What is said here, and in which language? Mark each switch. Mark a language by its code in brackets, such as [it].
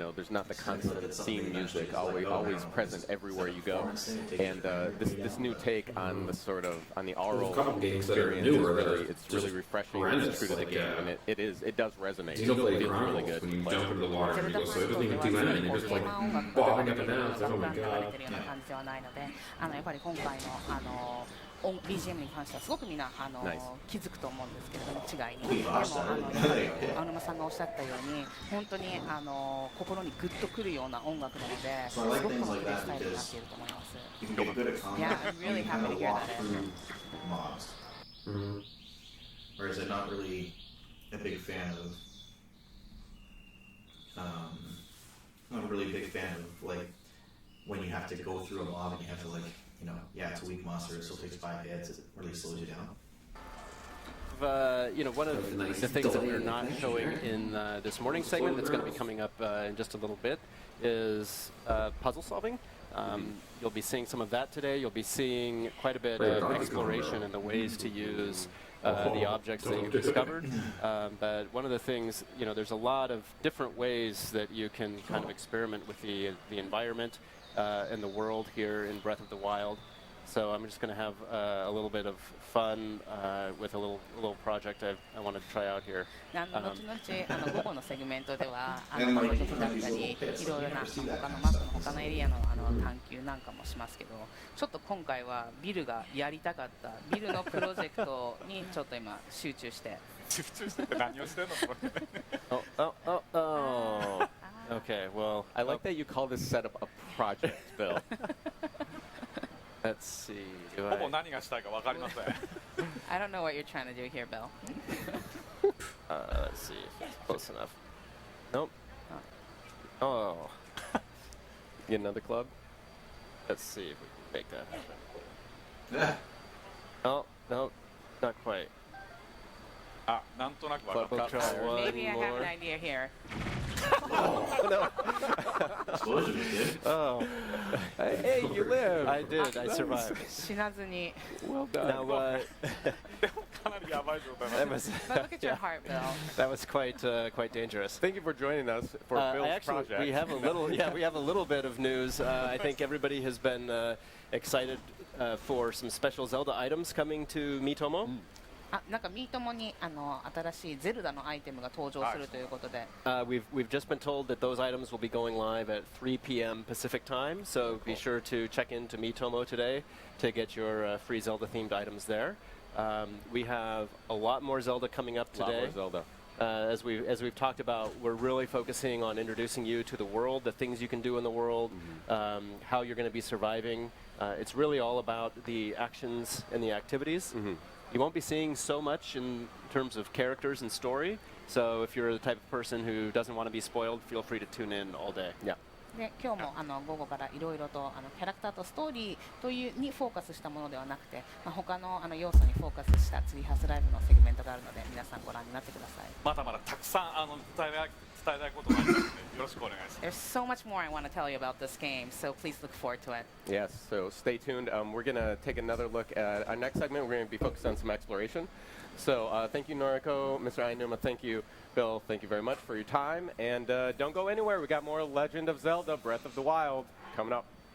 [en] There's not the constant theme music always present everywhere you go, and this new take on the sort of on the aural experience is really refreshing and it's true to the game, and it does resonate. It feels really good. When you jump into the water and you go, so it doesn't even do anything. You're just like bobbing up and down. It's like, oh my god. [ja] やっぱり今回のBGM に関してはすごくみんな気づくと思うんですけれども、違いに。でも青沼さんがおっしゃったように本当に心にグッとくるような音楽なので、すごくこのプレイスタイルになっていると思います。 [en] Yeah, I'm really happy to hear that. Whereas I'm not really a big fan of. Not a really big fan of like when you have to go through a mob and you have to it's a weak monster. It still takes 5 hits. It really slows you down. One of the things that we're not showing in this morning segment that's going to be coming up in just a little bit is puzzle solving. You'll be seeing some of that today. You'll be seeing quite a bit of exploration and the ways to use the objects that you've discovered. But one of the things, there's a lot of different ways that you can kind of experiment with the environment and the world here in Breath of the Wild. So I'm just going to have a little bit of fun with a little project I wanted to try out here. [ja] 後々午後のセグメントではプロジェクトだったりいろいろな他のマップの他のエリアの探求なんかもしますけど、ちょっと今回はビルがやりたかったビルのプロジェクトにちょっと今集中して。集中して何をしてんのこれ。 [en] Oh. Okay, well, I like that you call this setup a project, Bill. Let's see. [ja] ほぼ何がしたいか分かりません。 [en] I don't know what you're trying to do here, Bill. Let's see if it's close enough. Nope. Oh. Get another club? Let's see if we can make that happen. Oh, no, not quite. [ja] あ、なんとなく分かった。 [en] Maybe I have an idea here. Explosion was good. Oh. Hey, you live. I did. I survived. [ja] 死なずに。 [en] Well done. Now, [ja] かなりやばい状態 [en] that was But look at your heart, Bill. that was quite dangerous. Thank you for joining us for Bill's Actually, project. we have a little, we have a little bit of news. I think everybody has been excited for some special Zelda items coming to Miitomo. [ja] なんかミートモに新しいゼルダのアイテムが登場するということで。 [en] We've just been told that those items will be going live at 3 p.m. Pacific time, so be sure to check into Miitomo today to get your free Zelda-themed items there. We have a lot more Zelda coming up today. A lot more As Zelda. we've talked about, we're really focusing on introducing you to the world, the things you can do in the world, how you're going to be surviving. It's really all about the actions and the activities. You won't be seeing so much in terms of characters and story, so if you're the type of person who doesn't want to be spoiled, feel free to tune in all day. Yeah. [ja] で今日も午後からいろいろとキャラクターとストーリーというにフォーカスしたものではなくて、他の要素にフォーカスしたツリーハウスライブのセグメントがあるので皆さんご覧になってください。まだまだたくさん伝えたいことがありますのでよろしくお願いします。 [en] There's so much more I want to tell you about this game, so please look forward to it. Yes, so stay tuned. We're going to take another look at our next segment. We're going to be focused on some exploration. So thank you, Noriko, Mr. Ainuma, thank you, Bill, thank you very much for your time. And don't go anywhere. We got more Legend of Zelda Breath of the Wild coming up.